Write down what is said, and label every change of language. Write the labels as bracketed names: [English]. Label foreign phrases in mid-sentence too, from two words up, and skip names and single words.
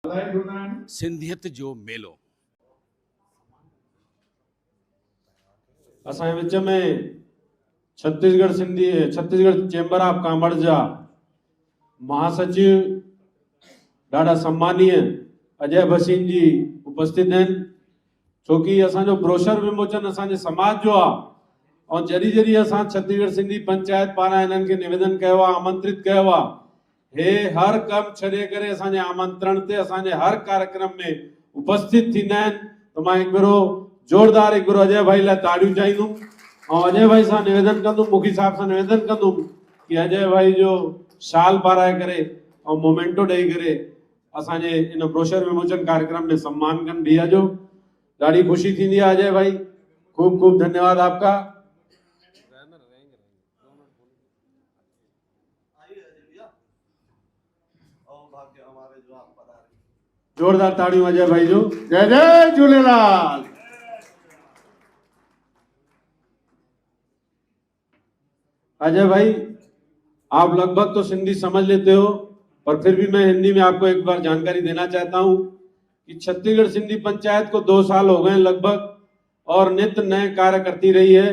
[Sindhi] सिंधियत जो मेलो असांजे विच में छत्तीसगढ़ चेंबर ऑफ कॉमर्स जा महासचिव ॾाढा सम्मानीय अजय भसीन जी उपस्थित हैं, छोकि असांजो ब्रोशर विमोचन असांजे समाज जो आहे। और जॾहिं जॾहिं असां छत्तीसगढ़ सिंधी पंचायत पारां इन्हनि खे निवेदन कयो आहे, आमंत्रित कयो आहे, हे हर कम छॾे करे असांजे आमंत्रण ते असांजे हर कार्यक्रम में उपस्थित थींदा आहिनि। त मां हिकु भेरो जोरदार हिकु भेरो अजय भाई लाइ ताड़ियूं चाहींदुमि और अजय भाई सां निवेदन कंदुमि, मुखी साहब सां निवेदन कंदुमि कि अजय भाई जो शाल पाराए करे और मोमेंटो ॾेई करे असांजे इन ब्रोशर विमोचन कार्यक्रम में सम्मान कनि। भैया जो ॾाढी खुशी थींदी आहे अजय भाई, खूब खूब [Hindi] धन्यवाद आपका। [Sindhi] जोरदार ताड़ियों अजय भाई जो। जय जय झूलेलाल। [Hindi] अजय भाई, आप लगभग तो सिंधी समझ लेते हो, पर फिर भी मैं हिंदी में आपको एक बार जानकारी देना चाहता हूं कि छत्तीसगढ़ सिंधी पंचायत को 2 साल हो गए लगभग और नित्य नए कार्य करती रही है।